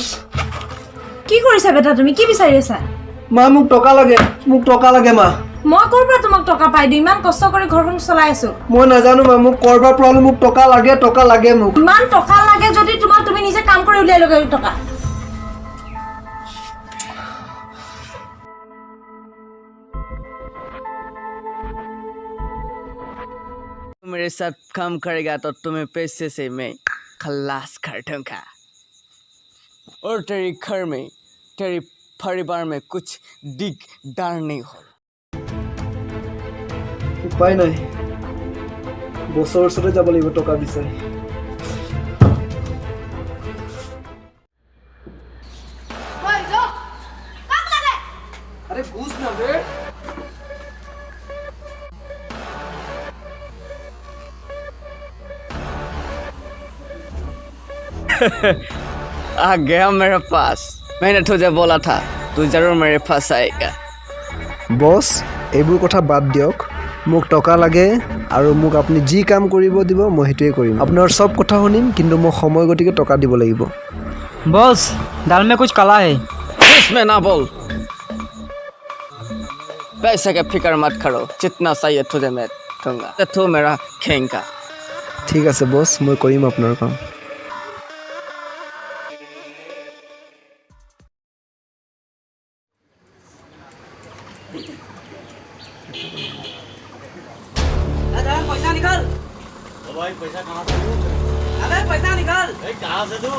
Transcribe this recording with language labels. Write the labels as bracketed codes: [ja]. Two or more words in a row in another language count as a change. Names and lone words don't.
[as] কি কৰিছা বেটা? তুমি কি বিচাৰি আছা? মা মোক টকা লাগে, মোক টকা লাগে মা। মই ক'ৰ পৰা তোমাক টকা পাই দিওঁ? ইমান কষ্ট কৰি ঘৰখন চলাই আছো। মই নাজানো মা, মোক কৰবাৰ পৰা মোক টকা লাগে মোক। ইমান টকা লাগে যদি তোমাক, তুমি নিজে কাম কৰি উলিয়াই লগে টকা। [hi] मेरे साथ काम करेगा तो तुम्हें पैसे से मैं खल्लास कर दूंगा और तेरे घर में, तेरे परिवार में कुछ दिगदार नहीं हो। [as] উপায় নাই, বছৰ ওচৰতে যাব লাগিব টকা বিচাৰি। [hi] अरे बूझ ना बे। आ गया मेरे पास। मैंने तुझे बोला था तू जरूर मेरे पास आएगा। [as] বছ এইবোৰ কথা বাদ দিয়ক, মোক টকা লাগে আৰু মোক আপুনি যি কাম কৰিব দিব মই সেইটোৱে কৰিম। আপোনাৰ চব কথা শুনিম, কিন্তু মোক সময় গতিকে টকা দিব লাগিব। [hi] बॉस दाल में कुछ काला है। इसमें ना बोल। पैसे का फिक्र मत करो, जितना चाहिए तुझे मैं दूंगा। तू मेरा खेंगा। [as] ঠিক আছে বছ, মই কৰিম আপোনাৰ কাম। [hi] पैसा निकाल। भाई पैसा कहाँ से दूँ? अबे पैसा निकाल। कहाँ से दूँ?